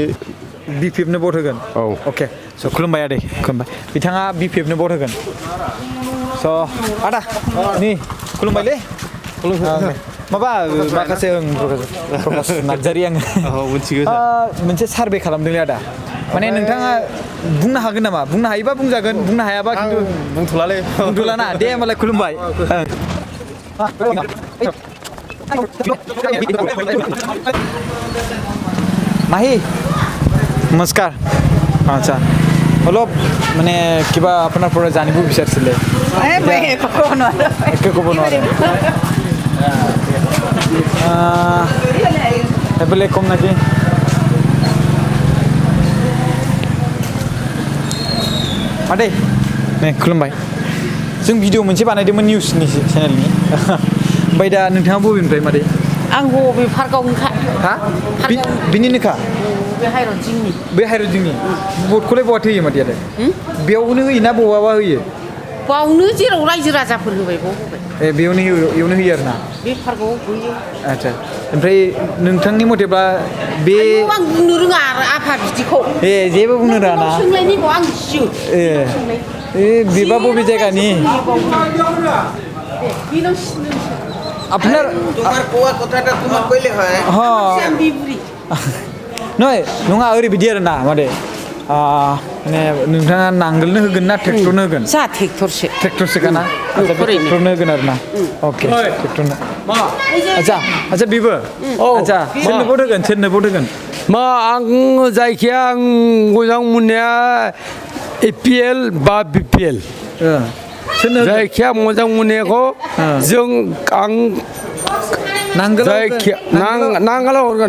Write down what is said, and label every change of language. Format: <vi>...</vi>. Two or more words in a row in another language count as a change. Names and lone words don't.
<brx>बिपिएफनो भट होगोन अके स' खुलुमबाय आदै खुलुमबाय बिथाङा बिपिएफनो भट होगोन स' आदा नै खुलुमबायलै माबा माखासे प्रकाश नार्जारी आङो मोनसे सार्भे खालामदोंलै आदा माने नोंथाङा बुंनो हागोन नामा बुंनो हायोबा बुंजागोन बुंनो हायाबा खिन्थु बुंथ'ला ना दे होमबालाय खुलुमबाय</brx> <as>माही नमस्कार আচ্ছা অলপ মানে কিবা আপোনাৰ পৰা জানিব বিচাৰিছিলে একো ক'ব নোৱাৰে এইফালে কম নেকি</as> <brx>आदै नै खुलुमबाय जों भिडिअ मोनसे बानायदोंमोन निउसनि चेनेलनि ओमफ्राय दा नोंथाङा बबेनिफ्राय मादै आं बबे पार्कआवनोखा हा बिनिनोखा बे हाइरडजिंनि भटखौलाय बहा होयो मादैयालाय बेयावनो होयो ना बबावबा होयो बावनो जेराव रायजो राजाफोर होबाय बाव होबाय ए बेयावनो होयो आरोना बे पार्कआव होयो आच्छा ओमफ्राय नोंथांनि मथेब्ला बे आं बुंनो रोङा आरो आफा बिदिखौ ए जेबो बुंनो रोङा ना सोंलायनिखौ आं गियो ए बेबा बबे जायगानि</brx> <bn>আপনার তোমার কোয়া কথাটা তোমার কইলে হয় হ্যাঁ নয়</bn> <brx>নङा ओरैबायदि आरो ना मादे माने नोंथाङा नांगोलनो होगोन ना ट्रेक्टरनो होगोन जा ट्रेक्टरसो काना ट्रेक्टरनो होगोन आरो ना अके ट्रेक्टरनो आच्छा बेबो आच्छा सोरनो भट होगोन मा आं जायखिया आं मोजां मोननाया एपिएल बा बिपिएल जायखिया मोजां मोननायखौ जों आं नांगोलाव होगोन</brx>